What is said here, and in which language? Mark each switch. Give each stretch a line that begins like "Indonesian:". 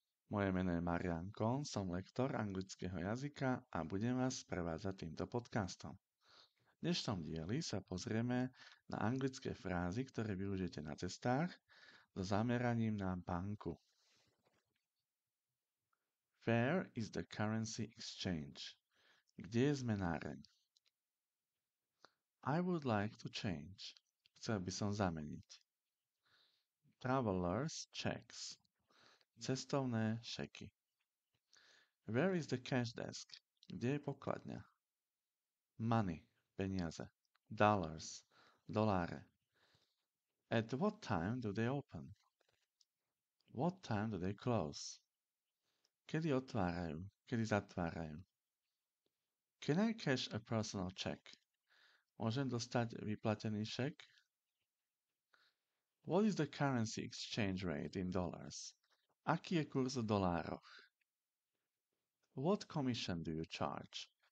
Slovak: Moje meno je Marian Kohn, som lektor anglického jazyka a budem vás sprevádzať týmto podcastom. V dnešnom dieli sa pozrieme na anglické frázy, ktoré využijete na cestách so zameraním na banku.
English: Where is the currency exchange?
Slovak: Kde je zmenáreň?
English: I would like to change.
Slovak: Chcel by som zameniť.
English: Traveler's checks.
Slovak: Cestovné šeky.
English: Where is the cash desk?
Slovak: Kde je pokladňa?
English: Money, peniaze. Dollars, doláre. At what time do they open? What time do they close?
Slovak: Kedy otvárajú? Kedy zatvárajú?
English: Can I cash a personal check?
Slovak: Môžem dostať vyplatený šek?
English: What is the currency exchange rate in dollars?
Slovak: Aký je kurz v dolároch?
English: What commission do you charge?